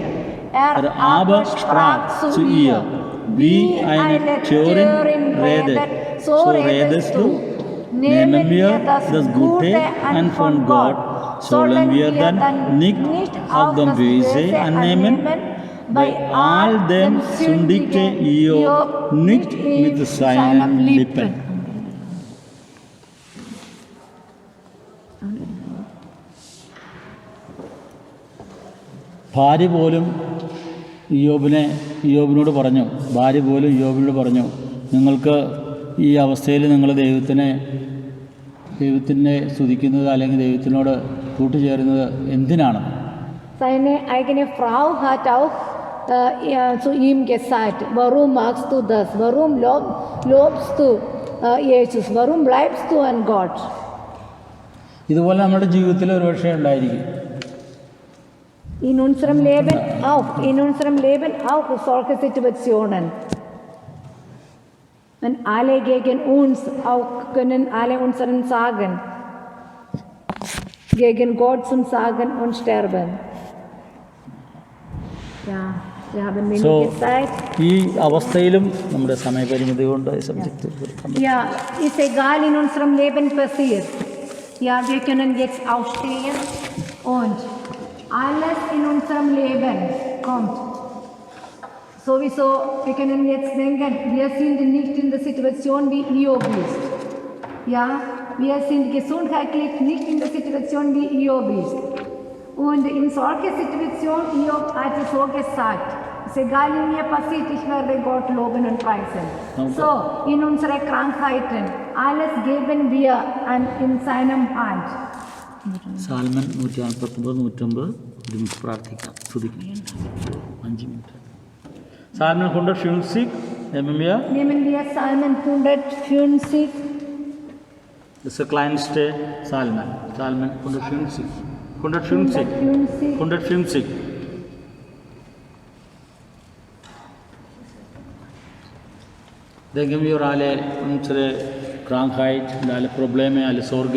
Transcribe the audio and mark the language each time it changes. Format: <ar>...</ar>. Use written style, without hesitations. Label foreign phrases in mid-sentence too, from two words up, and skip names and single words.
<de>Er aber sprach zu ihr: Wie eine Törin redet, so redest du. Nehmen wir das Gute an von Gott, sollen wir dann nicht auch das Böse annehmen? Bei all dem sündigte Hiob nicht mit seinen Lippen.</de> <ml>ഭാര്യ പോലും ഇയ്യോബിനോട് പറഞ്ഞു, നിങ്ങൾക്ക് ഈ അവസ്ഥയിൽ നിങ്ങൾ ദൈവത്തിനെ സ്തുതിക്കുന്നത് അല്ലെങ്കിൽ ദൈവത്തിനോട് കൂട്ടുചേരുന്നത് എന്തിനാണ്?</ml> <de>Seine eigene Frau hat auch zu ihm gesagt: Warum machst du das? Warum lobst du Jesus? Warum bleibst du an Gott?</de> <ml>ഇതുപോലെ നമ്മുടെ ജീവിതത്തിൽ ഒരു പക്ഷേ ഉണ്ടായിരിക്കും.</ml> <de>In unserem Leben auch solche Situationen. Und alle gegen uns auch können alle unseren sagen, gegen Gott zum Sagen und sterben. Ja, wir haben wenige Zeit.</de> <ml>ഈ അവസ്ഥയിലും നമ്മുടെ സമയപരിമിതി കൊണ്ട് സബ്ജക്റ്റ്.</ml> <de>Ja, ist egal, in unserem Leben passiert. Ja, wir können jetzt aufstehen und alles in unserem Leben kommt. Sowieso, wir können jetzt denken, wir sind nicht in der Situation, wie Hiob ist. Ja, wir sind gesundheitlich nicht in der Situation, wie Hiob ist. Und in solcher Situation, Hiob hat es so gesagt: Es ist egal, wie mir passiert, ich werde Gott loben und preisen. Okay. So, in unsere Krankheiten, alles geben wir in seinem Hand.</de> <ml>സാൽമൻ 149-150 ഒരുമിച്ച് പ്രാർത്ഥിക്കാം, സ്തുതിക്കാം. 5 മിനിറ്റ്. സാൽമൻ 150.</ml> <de>Nehmen wir Psalmen 150. Das ist der kleinste Psalmen. Psalmen 150. Denken wir alle unsere Krankheit, alle Probleme, alle Sorge.</de>